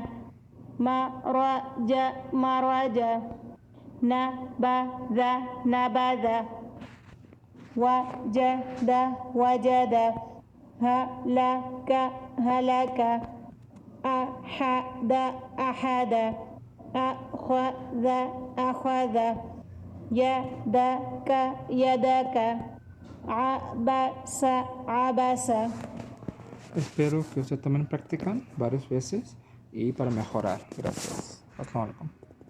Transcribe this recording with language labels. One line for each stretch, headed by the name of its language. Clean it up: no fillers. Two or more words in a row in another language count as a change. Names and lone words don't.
Arabic: مرج مرج نبذ نبذ وجد وجد هلك هلك أحد أحد أخذ أخذ يدك يدك عبس عبس.
Spanish: Espero que usted también practican varias veces y para mejorar. Gracias.
Arabic: السلام عليكم.